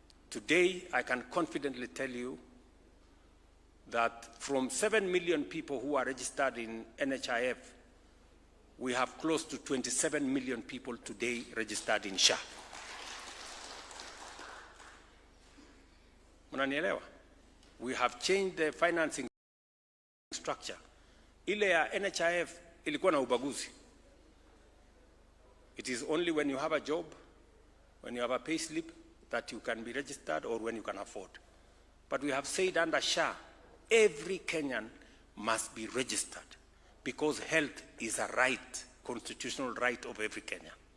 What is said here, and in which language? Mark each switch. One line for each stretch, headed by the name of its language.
English: Today, I can confidently tell you that from 7 million people who are registered in NHIF, we have close to 27 million people today registered in SHA.
Swahili: Mnanielewa?
English: We have changed the financing structure.
Swahili: Ile ya NHIF ilikuwa na ubaguzi.
English: It is only when you have a job, when you have a pay slip, that you can be registered or when you can afford. But we have said under SHA, every Kenyan must be registered because health is a right, constitutional right of every Kenyan.